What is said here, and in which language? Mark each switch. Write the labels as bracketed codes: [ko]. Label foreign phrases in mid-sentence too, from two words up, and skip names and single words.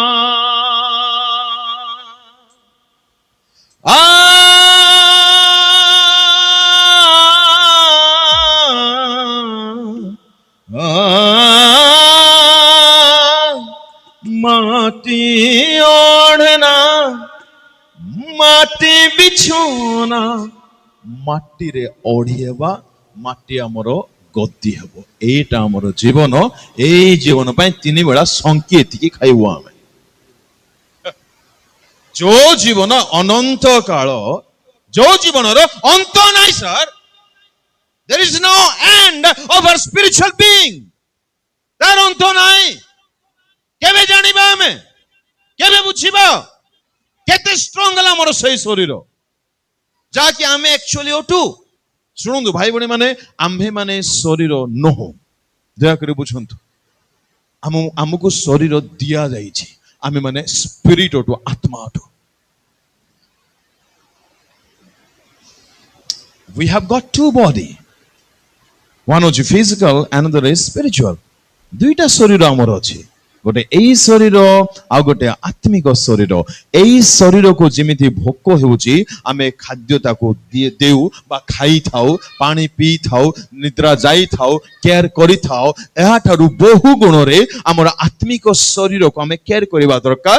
[or] ଆ ମାଟି ଓଢ଼ଣା ମାଟି ବିଛଣା ମାଟିରେ ଓଢ଼ିବା ମାଟି ଆମର ଗଦି ହେବ। ଏଇଟା ଆମର ଜୀବନ। ଏଇ ଜୀବନ ପାଇଁ 3 ବେଳା ସଂକି ଏତିକି ଖାଇବୁ ଆମେ। ଯୋଉ ଜୀବନ ଅନନ୍ତ କାଳ, ଯୋଉ ଜୀବନର ଅନ୍ତ ନାହିଁ ସାର୍। [en] there is no end of our spiritual being। [or] ତାର ଅନ୍ତ ନାହିଁ। କେବେ ଜାଣିବା ଆମେ? କେବେ ବୁଝିବା? କେତେ ଷ୍ଟ୍ରଙ୍ଗ ହେଲା ଆମର ସେଇ ଶରୀର ଯାହାକି ଆମେ ଆକ୍ଚୁଆଲି ଅଟୁ। ଶୁଣନ୍ତୁ ଭାଇ ଭଉଣୀ ମାନେ, ଆମ୍ଭେ ମାନେ ଶରୀର ନୁହଁ। ଦୟାକରି ବୁଝନ୍ତୁ, ଆମକୁ ଶରୀର ଦିଆଯାଇଛି। ଆମେ ମାନେ ସ୍ପିରିଟ ଅଟୁ, ଆତ୍ମା ଅଟୁ। [en] we have got 2 body, one is physical, another is spiritual। [or] ଦୁଇଟା ଶରୀର ଆମର ଅଛି। ଗୋଟେ ଏଇ ଶରୀର ଆଉ ଗୋଟେ ଆତ୍ମିକ ଶରୀର। ଏଇ ଶରୀରକୁ ଯେମିତି ଭୋକ ହେଉଛି ଆମେ ଖାଦ୍ୟ ତାକୁ ଦେଉ ବା ଖାଇଥାଉ, ପାଣି ପିଇଥାଉ, ନିଦ୍ରା ଯାଇଥାଉ, କେୟାର କରିଥାଉ। ଏହାଠାରୁ ବହୁ ଗୁଣରେ ଆମର ଆତ୍ମିକ ଶରୀରକୁ ଆମେ କେୟାର କରିବା ଦରକାର।